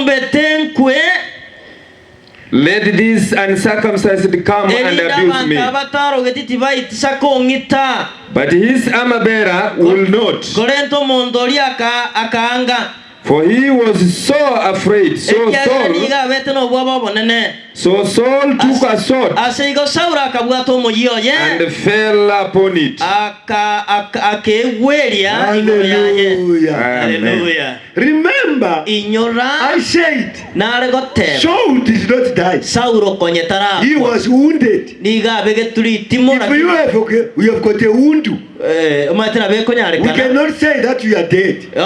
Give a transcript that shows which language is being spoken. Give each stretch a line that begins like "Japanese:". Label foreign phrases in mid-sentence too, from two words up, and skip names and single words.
English: Let this uncircumcised come and abuse me. But his armor bearer will not. For he was so afraid, so Saul So Saul took a sword
Gusii: aseigo Saul akabwata omuyiyo ye
English: and fell upon it.
Gusii: Akegweria.
English: Hallelujah. Remember, I said Saul did not die. He was wounded. If you have got a wound, we cannot say that you are dead.